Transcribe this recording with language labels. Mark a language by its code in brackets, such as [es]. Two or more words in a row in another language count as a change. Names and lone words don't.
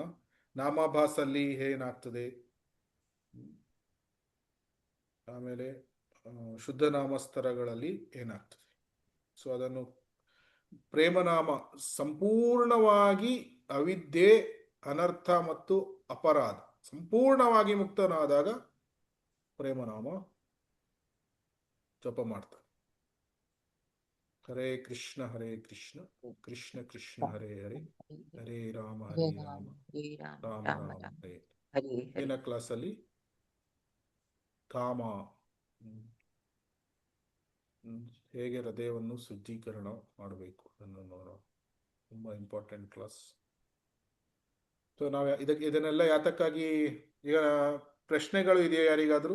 [kn] ನಾಮಾಭಾಸಲ್ಲಿ ಏನಾಗ್ತದೆ, ಆಮೇಲೆ ಶುದ್ಧ ನಾಮಸ್ತರಗಳಲ್ಲಿ ಏನಾಗ್ತದೆ. ಸೊ ಅದನ್ನು ಪ್ರೇಮನಾಮ ಸಂಪೂರ್ಣವಾಗಿ ಅವಿದ್ಯೆ, ಅನರ್ಥ ಮತ್ತು ಅಪರಾಧ ಸಂಪೂರ್ಣವಾಗಿ ಮುಕ್ತನಾದಾಗ ಪ್ರೇಮನಾಮ ಜಪ ಮಾಡ್ತಾರೆ. [sa] ಹರೇ ಕೃಷ್ಣ ಕೃಷ್ಣ ಕೃಷ್ಣ ಹರೇ ಹರೇ, ಹರೇ ರಾಮ ರಾಮ ರಾಮ ರಾಮ ಹರೇ. [kn] ಏನ ಕ್ಲಾಸಲ್ಲಿ ಕಾಮ ಹೇಗೆ ಹೃದಯವನ್ನು ಶುದ್ಧೀಕರಣ ಮಾಡಬೇಕು ಅದನ್ನು ನೋಡೋಣ. [en] ತುಂಬಾ important class. [kn] ಸೊ ನಾವು ಇದನ್ನೆಲ್ಲ ಯಾತಕ್ಕಾಗಿ, ಈಗ ಪ್ರಶ್ನೆಗಳು ಇದೆಯಾ ಯಾರಿಗಾದ್ರೂ?